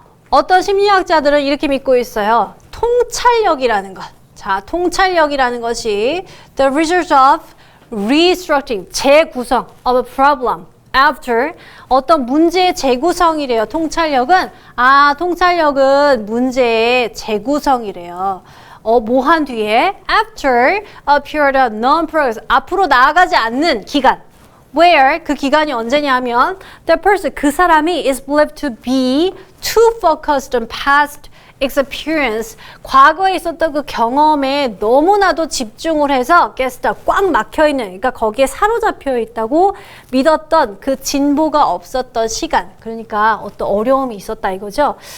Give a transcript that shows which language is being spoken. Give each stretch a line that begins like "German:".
Korean: 어떤 심리학자들은 이렇게 믿고 있어요. 통찰력이라는 것. 자, 통찰력이라는 것이
English: the result of restructuring,
Korean: 재구성
English: of a problem after
Korean: 어떤 문제의 재구성이래요. 통찰력은 통찰력은 문제의 재구성이래요. 뭐 한 뒤에
English: after a period of non-progress
Korean: 앞으로 나아가지 않는 기간. Where 그 기간이 언제냐면
English: the person
Korean: 그 사람이
English: is believed to be too focused on past experience
Korean: 과거에 있었던 그 경험에 너무나도 집중을 해서 꽉 막혀 있는 그러니까 거기에 사로잡혀 있다고 믿었던 그 진보가 없었던 시간 그러니까 어떤 어려움이 있었다 이거죠.